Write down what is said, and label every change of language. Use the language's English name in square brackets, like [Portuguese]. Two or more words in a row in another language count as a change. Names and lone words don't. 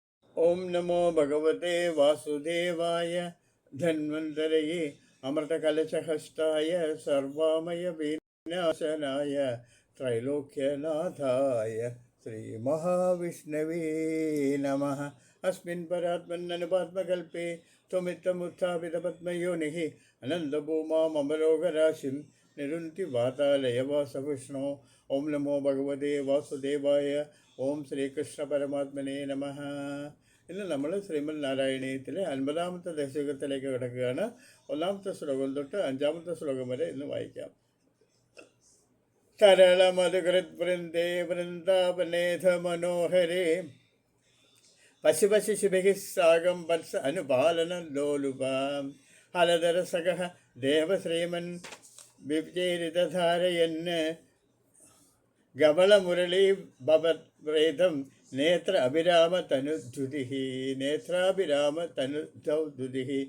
[Sanskrit] ओम नमो भगवते वासुदेवाय धन्वन्तरये अमृतकलशहस्ताय सर्वामय विनाशनाय त्रैलोक्यनाथाय श्रीमहाविष्णवे नमः। अस्मिन् परात्मन्ननुपात्मकल्पे त्वमित्थमुत्थापितपद्मयोनिः अनन्तभूमामरोगराशिं निरुन्ति वातालयवासविष्णो। ओम नमो भगवते वासुदेवाय ओम ശ്രീകൃഷ്ണ പരമാത്മനെ നമഃ. [Malayalam] ഇന്ന് നമ്മൾ ശ്രീമദ് നാരായണീയത്തിലെ 50-ാമത്തെ ദശകത്തിലേക്ക് കിടക്കുകയാണ്. 1-ാമത്തെ ശ്ലോകം തൊട്ട് 5-ാമത്തെ ശ്ലോകം വരെ ഇന്ന് വായിക്കാം. [Sanskrit] തരളമധുകൃത് വൃന്ദേ വൃന്ദാവനേധ മനോഹരേ പശുപശിശുഭിഃ സാഗം വത്സ അനുപാലന ലോലുപാം ഹലധരസഖഃ ദേവശ്രീമൻ വിചേരിതധാരയന് ഗവളമുരളീ ഭവദ്വേദം നേത്ര അഭിരാമ തനുദ്യുതിഃ നേത്രാഭിരാമ തനുദ്യുതിഃ